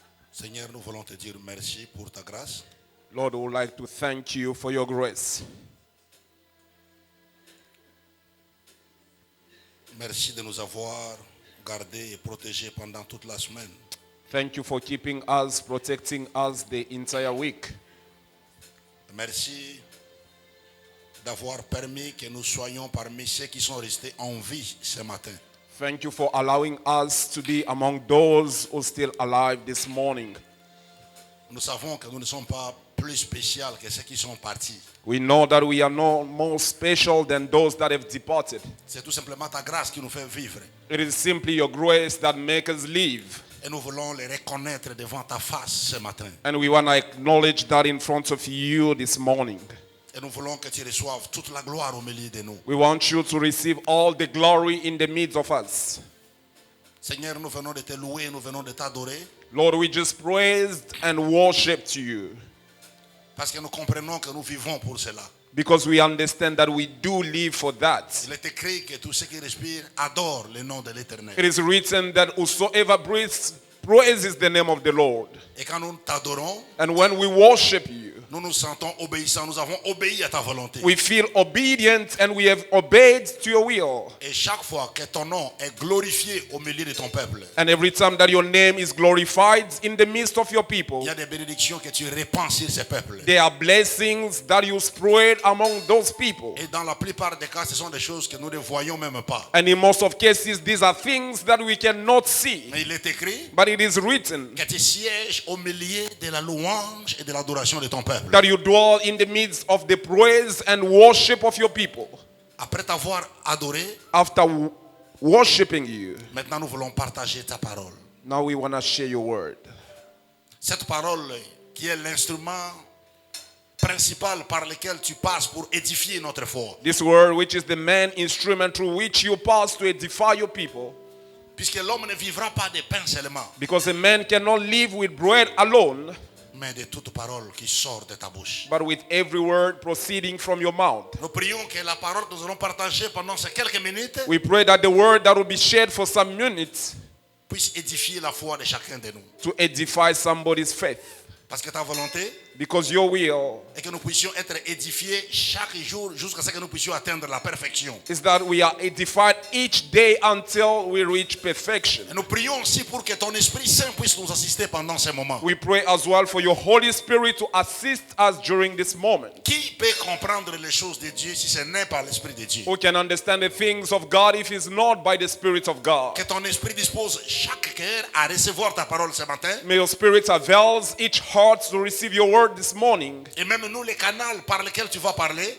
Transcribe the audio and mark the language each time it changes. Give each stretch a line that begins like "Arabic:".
French: Seigneur, nous voulons te dire merci pour ta grâce.
English: Lord, we would like to thank you for your grace.
French: Merci de nous avoir gardés et protégés pendant toute la semaine.
English: Thank you for keeping us, protecting us the entire week.
French: Merci d'avoir permis que nous soyons parmi ceux qui sont restés en vie ce matin.
English: Thank you for allowing us to be among those who are still alive this morning.
French: Nous savons que nous ne sommes pas plus spéciaux que ceux qui sont partis.
English: We know that we are no more special than those that have departed.
French: C'est tout simplement ta grâce qui nous fait vivre.
English: It is simply your grace that makes us live.
French: Et nous voulons les reconnaître devant ta face ce matin.
English: And we want to acknowledge that in front of you this morning.
French: Et nous voulons que tu reçoives toute la gloire au milieu de nous.
English: We want you to receive all the glory in the midst of us.
French: Seigneur, nous venons de te louer, nous venons de t'adorer.
English: Lord, we just praised and worshiped you.
French: Parce que nous comprenons que nous vivons pour cela.
English: Because we understand that we do live for that.
French: Il est écrit que tous ceux qui respirent adorent le nom de l'Éternel.
English: It is written that whosoever breathes praises the name of the Lord.
French: Et quand nous t'adorons,
English: And when we worship you,
French: nous nous sentons obéissants, nous avons obéi à ta volonté.
English: we feel obedient and we have obeyed to your will.
French: Et chaque fois que ton nom est glorifié au milieu de ton peuple,
English: And every time that your name is glorified in the midst of your people,
French: il y a des bénédictions que tu répands sur ces peuples.
English: there are blessings that you spread among those people.
French: Et dans la plupart des cas, ce sont des choses que nous ne voyons même pas.
English: And in most of cases, these are things that we cannot see.
French: Mais il est écrit
English: But it is written
French: que tu sièges au milieu de la louange et de l'adoration de ton peuple.
English: that you dwell in the midst of the praise and worship of your people.
French: Après t'avoir adoré,
English: After worshiping you,
French: maintenant nous voulons partager ta parole.
English: now we want to share your word.
French: Cette parole qui est l'instrument principal par lequel tu passes pour édifier notre foi.
English: This word, which is the main instrument through which you pass to edify your people.
French: Puisque l'homme ne vivra pas de pain seulement,
English: Because a man cannot live with bread alone,
French: mais de toute parole qui sort de ta bouche.
English: but with every word proceeding from your mouth.
French: Nous prions que la parole que nous allons partager pendant ces quelques minutes
English: We pray that the word that will be shared for some minutes
French: puisse édifier la foi de chacun de nous.
English: to edify somebody's faith.
French: Parce que ta volonté
English: Because your will
French: est que nous puissions être édifiés chaque jour jusqu'à ce que nous puissions atteindre la perfection.
English: is that we are edified each day until we reach perfection.
French: Et nous prions aussi pour que ton Esprit Saint puisse nous assister pendant ces moments.
English: We pray as well for your Holy Spirit to assist us during this moment.
French: Qui peut comprendre les choses de Dieu si ce n'est pas l'Esprit de Dieu?
English: Who can understand the things of God if it's not by the Spirit of God?
French: Que ton Esprit dispose chaque cœur à recevoir ta parole ce matin.
English: May your Spirit avails each heart to receive your word this morning.
French: Et même nous, les canaux par lesquels tu vas parler,